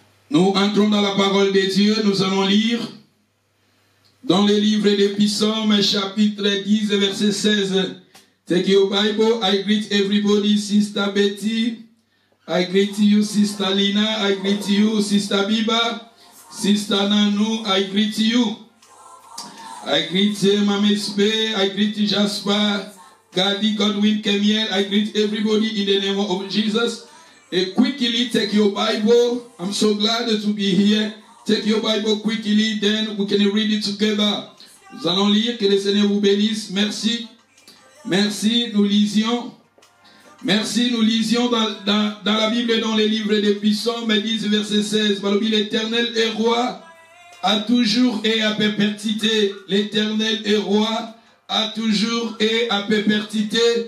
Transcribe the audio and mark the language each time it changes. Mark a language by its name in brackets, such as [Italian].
[French] Nous entrons dans la parole de Dieu, nous allons lire dans les livres des Psaumes, chapitre 10, verset 16. [English] Take your Bible, I greet everybody, Sister Betty, I greet you, Sister Lina, I greet you, Sister Biba, Sister Nanou, I greet you. I greet Mame Spe, I greet Jasper, Gadi, Godwin, Kemiel, I greet everybody in the name of Jesus. Quickly take your Bible. I'm so glad to be here. Take your Bible quickly, then we can read it together. [French] Nous allons lire, que le Seigneur vous bénisse. Merci. Merci, nous lisions. Merci, nous lisions dans la Bible, dans les livres des Psaumes, 10, verset 16. L'Éternel est roi, à toujours et à perpétuité. L'Éternel est roi, à toujours et à perpétuité.